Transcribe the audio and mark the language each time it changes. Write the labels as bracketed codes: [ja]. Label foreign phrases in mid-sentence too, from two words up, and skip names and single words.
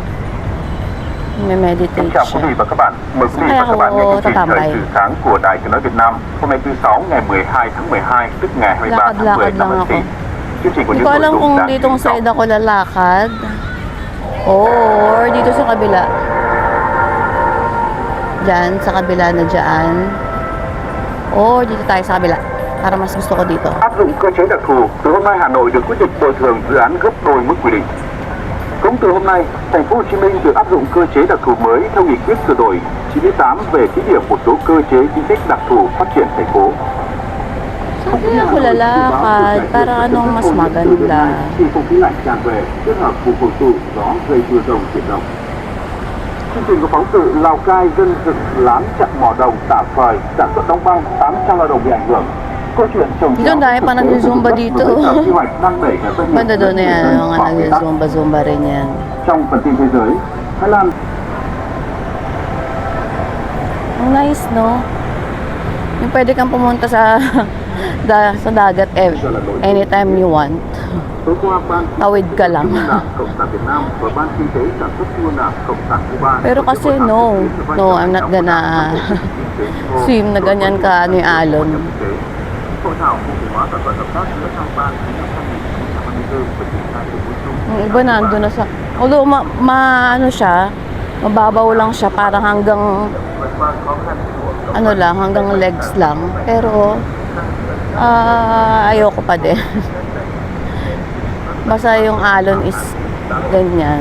[tl] Nagme-meditate [vi] Kính chào quý vị [tl] siya. [vi] và các bạn. Mời quý vị và các bạn nghe chương trình Thời sự sáng của Đài Tiếng nói Việt Nam. Hôm nay thứ Sáu ngày 12 tháng 12, tức ngày 23 tháng 10 năm Ất Tỵ. Chương trình của [tl] Hindi [vi] những [tl] ko [vi] nội [tl] alam [vi] dung [tl] kung [vi] đáng chú [tl] ditong [vi] ý sau. [tl] side ako lalakad. Or dito sa kabila. Diyan, sa kabila na dyan. Or dito tayo sa kabila. Para mas gusto ko dito. [vi] Áp dụng cơ chế đặc thù, từ hôm nay Hà Nội được quyết định bồi thường dự án gấp đôi mức quy định. Cũng từ hôm nay, thành phố Hồ Chí Minh được áp dụng cơ chế đặc thù mới theo nghị quyết sửa đổi 98 về thí điểm một số cơ chế chính sách đặc thù phát triển thành phố. [tl] Sabi ako lalakad. Para anong mas maganda. [vi] Khi không khí lạnh tràn về, kết hợp cùng hội tụ gió gây mưa rông diện rộng. Chương trình có phóng sự Lào Cai dân dựng lán chặn mỏ đồng tả phời, sản xuất đóng băng 800 lao động bị ảnh hưởng. Câu chuyện trồng [tl] Dito dahil pa nag-zumba dito. [vi] quy hoạch đang đẩy cả doanh nghiệp [tl] Banda doon na yan. Mga nag-zumba rin yan. [vi] Trong phần tin thế giới, Thái Lan [tl] Ang nice, no? Yung pwede kang pumunta sa sa dagat [en] anytime you want. [vi] tối qua ban [tl] Tawid ka lang. [vi] Cộng sản Việt Nam và ban kinh tế sản xuất mua nạp Cộng sản Cuba. [tl] Pero kasi no, [en] I'm not gonna swim [tl] na ganyan ka ano yung alon. [vi] Hội thảo cụ thể hóa thỏa thuận hợp tác giữa hai ban ký năm 2024 và triển khai đường lối chung. [tl] Yung iba nandun na sa, although ano siya, mababaw lang siya, parang hanggang ano lang, hanggang legs lang. Pero ayoko pa din. Basta yung alon is ganyan.